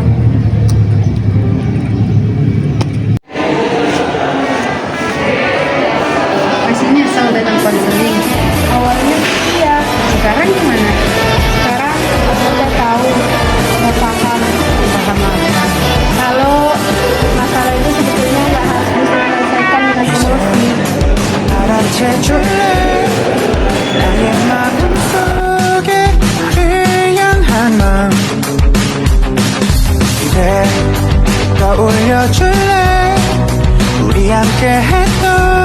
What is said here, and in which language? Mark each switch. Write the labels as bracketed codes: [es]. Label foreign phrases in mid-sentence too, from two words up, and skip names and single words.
[id] Masih nyesel datang konseling. Awalnya iya, Sekarang gimana? sekarang aku udah tahu, udah paham. Paham apa? Kalau masalah itu sebetulnya nggak harus diselesaikan dengan emosi. [ko] 알아채줄래 나의 마음속에 의연한 마음 이제 떠올려줄래 우리 함께 했던